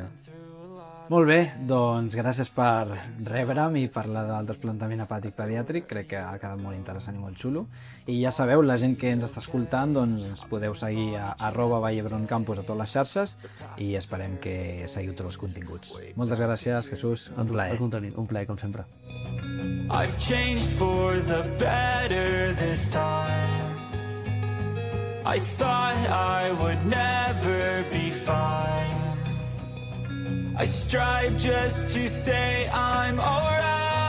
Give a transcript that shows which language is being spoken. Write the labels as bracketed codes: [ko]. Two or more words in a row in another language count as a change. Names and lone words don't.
[ca] Molt bé, doncs gràcies per rebre'm i parlar del trasplantament hepàtic pediàtric, crec que ha quedat molt interessant i molt xulo. I ja sabeu, la gent que ens està escoltant, doncs ens podeu seguir a @vallebroncampus a totes les xarxes i esperem que seguiu tots els continguts. Moltes gràcies, Jesús, un plaer. Un plaer, com sempre. [en] I've changed for the better this time. I thought I would never be fine. I strive just to say I'm alright.